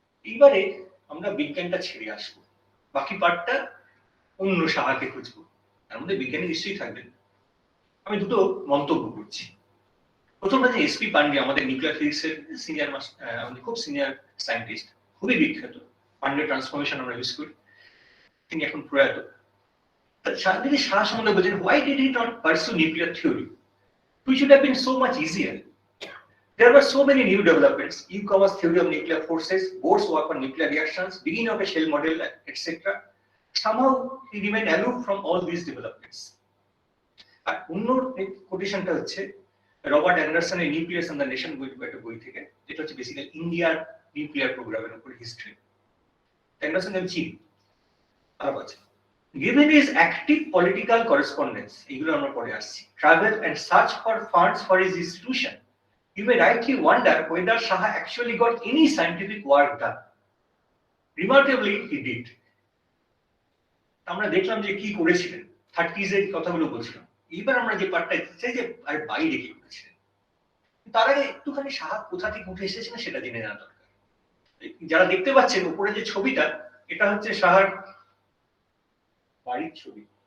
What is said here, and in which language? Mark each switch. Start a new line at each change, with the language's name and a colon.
Bangla: এইবারে আমরা বিজ্ঞানটা ছেড়ে আসবো, বাকি পার্টটা অন্য শাখাকে খুঁজবো, তার মধ্যে বিজ্ঞানী নিশ্চয়ই থাকবেন। আমি দুটো মন্তব্য করছি। প্রথমটা যে এসপি পান্ডে, আমাদের নিউক্লিয়ার ফিজিক্সের সিনিয়র আমাদের খুব সিনিয়র সায়েন্টিস্ট, খুবই বিখ্যাত, পান্ডে ট্রান্সফরমেশন আমরা ইউজ করি, তিনি এখন প্রয়াত। যদি শাহ সম্বন্ধে বলছেন,
English: why did he not pursue nuclear theory, which would have been so much easier? There were so many new developments, Newcomen's theory of nuclear forces, Bohr's work on nuclear reactions, beginning of a shell model, etc. Somehow he remained aloof from all these developments.
Bangla: আর অন্য কোটেশনটা হচ্ছে Robert অ্যান্ডারসনের nucleus and the nation বই থেকে, যেটা হচ্ছে basically ইন্ডিয়ার nuclear প্রোগ্রামের উপর history. Anderson এর চিফ আরব আছে,
English: Given his active political correspondence,
Bangla: এগুলো আমরা পরে আসছি,
English: travel and search for funds for his institution, you may rightly wonder whether Saha actually got any scientific work done. Remarkably, he did.
Bangla: আমরা দেখলাম যে কি করেছিলেন, 30s এর কথাগুলো বলছিলাম। এবার আমরা যে পার্টটা চাই যে আর বাইরে কি করেছিলেন, তার আগে একটুখানি সাহা কোথা থেকে উঠে এসেছেন সেটা জেনে নেওয়া দরকার। যারা দেখতে পাচ্ছেন উপরে যে ছবিটা, এটা হচ্ছে সাহার বাড়ির ছবি।